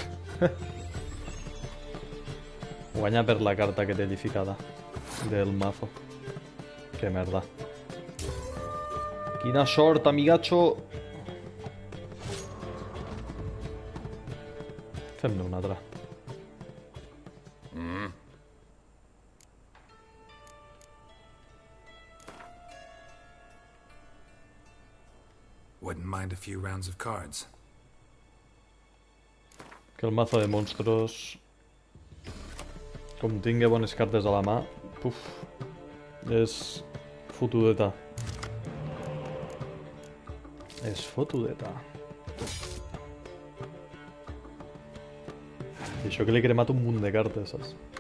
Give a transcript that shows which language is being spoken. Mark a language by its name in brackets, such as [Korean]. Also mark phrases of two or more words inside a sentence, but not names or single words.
[Catalan] Guanya per la carta que té edificada. [Spanish] Del mazo. [Catalan] Que merda. Quina sort, amigacho! Fem-ne una altra. [English] Wouldn't mind a few rounds of cards. [Spanish] Que el mazo de monstruos... [Catalan] Com tingui bones cartes a la mà... Puf... És... fotudeta. És fotudeta. I això que li he cremat un munt de cartes, saps?